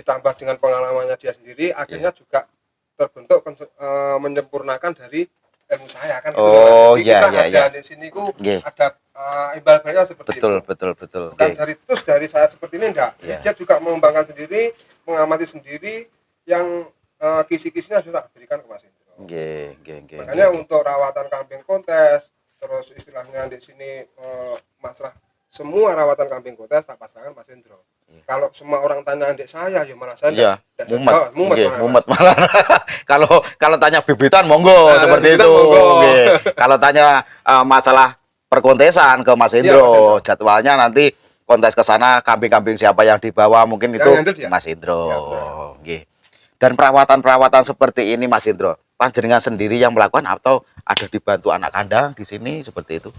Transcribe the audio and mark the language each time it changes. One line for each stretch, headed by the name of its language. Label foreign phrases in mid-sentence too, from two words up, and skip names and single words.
Indonesian: ditambah dengan pengalamannya dia sendiri, akhirnya juga terbentuk menyempurnakan dari ilmu saya kan gitu. Oh, Jadi iya, kita iya, ada iya. di sini ku Nggih. ada imbal baliknya seperti Betul, itu. betul, betul. Bukan Nggih. dari saya seperti ini enggak. Iya. Dia juga mengembangkan sendiri, mengamati sendiri yang kisi-kisinya sudah berikan ke Mas Indro.
Javanese: Nggih, nggih, nggih.
Indonesian: Makanya nggih. untuk rawatan kambing kontes, terus istilahnya di sini masalah semua rawatan kambing kontes tak pasrahkan Mas Indro. Iya. Kalau semua orang tanya adik saya, ya malah saya Iya, nggak mumet. jawab. Nggih, malah, mumet Mas. malah. Kalau tanya bibitan monggo Nah, seperti bibitan itu. monggo. Nggih. Kalau tanya masalah perkontesan ke Mas Iya, Mas Indro, Indro. jadwalnya nanti kontes ke sana kambing-kambing siapa yang dibawa mungkin Yang itu handle dia. Mas Indro. Iya, benar. Nggih. Dan perawatan-perawatan seperti ini Mas Indro, panjenengan sendiri yang melakukan atau ada dibantu anak kandang di sini seperti itu?